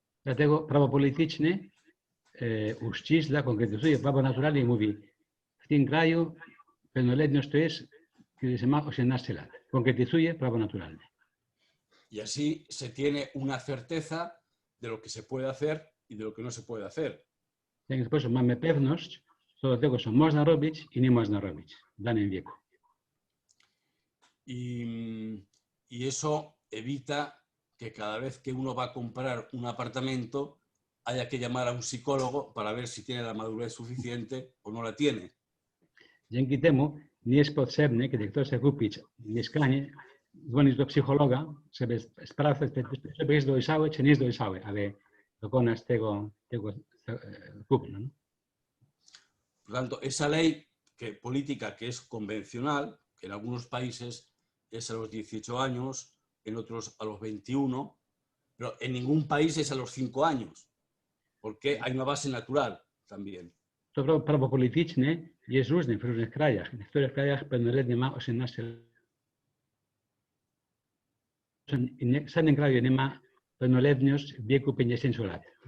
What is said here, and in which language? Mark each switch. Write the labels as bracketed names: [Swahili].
[Polish] Dlatego prawo polityczne uścisla, konkretyzuje prawo naturalne i mówi, w tym kraju pełnoletność to jest, kiedy się ma 18 lat. Konkretyzuje prawo naturalne. [Spanish] Y así se tiene una certeza de lo que se puede hacer y de lo que no se puede hacer. [Polish] W ten sposób mamy pewność co do tego, co można robić i nie można robić w danym wieku. [Spanish] Y eso evita que cada vez que uno va a comprar un apartamento haya que llamar a un psicólogo para ver si tiene la madurez suficiente o no la tiene. [Polish] Dzięki temu nie jest potrzebne, kiedy ktoś chce kupić mieszkanie, dzwonisz do psychologa, żeby sprawdzać te jest dojrzałe, czy nie jest dojrzałe, ale dokonasz tego kupna. [Spanish] ¿No? Por tanto, esa ley política que es convencional, que en algunos países es a los 18 años, en otros a los 21, pero en ningún país es a los 5 años, porque hay una base natural también. [Polish] To prawo polityczne jest różne w różnych krajach. W niektórych krajach pełnoletnie ma 18 lat. W żadnym kraju nie ma pełnoletność w wieku 50 lat.